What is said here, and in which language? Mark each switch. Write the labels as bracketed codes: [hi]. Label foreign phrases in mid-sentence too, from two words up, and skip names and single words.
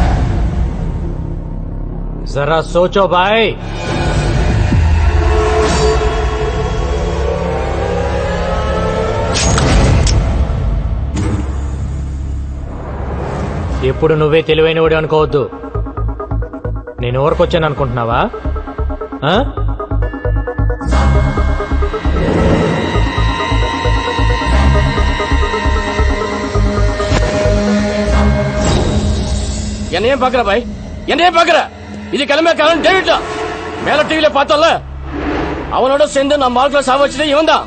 [hi] ज़रा सोचो भाई. [te] ఎప్పుడు నువ్వే తెలివైనవాడు అనుకోవద్దు. నేను ఊరికొచ్చాను అనుకుంటున్నావా? [ta] என்னையே பாக்குற பாய், என்னையே பாக்குற. இது கிளம்ப காரணம் டேவிட் தான். மேல டிவில பார்த்தோம்ல, அவனோட சேர்ந்து நான் மார்க்ல சாவச்சதே இவன் தான்.